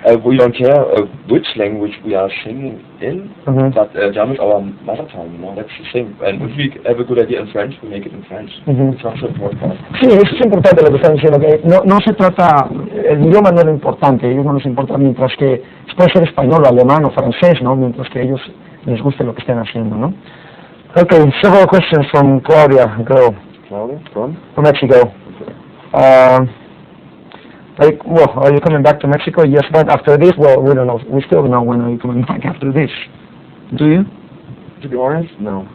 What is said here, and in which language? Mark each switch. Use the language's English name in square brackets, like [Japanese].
[English] We don't care which language we are singing in, but German is our mother tongue, you know, that's the same. And if we have a good idea in French, we make it in French. It's also important. [Spanish] Sí, eso es importante lo que están diciendo, que no se trata, el idioma no es lo importante, a ellos no les importa, mientras que puede ser español o alemán o francés, ¿no? Mientras que a ellos les guste lo que estén haciendo, ¿no? [English] Okay, several questions from Claudia, girl. Claudia, from Mexico. Well, are you coming back to Mexico? Yes, but after this, well, we don't know. We still don't know when are you coming back after this. Do you? To be honest, no.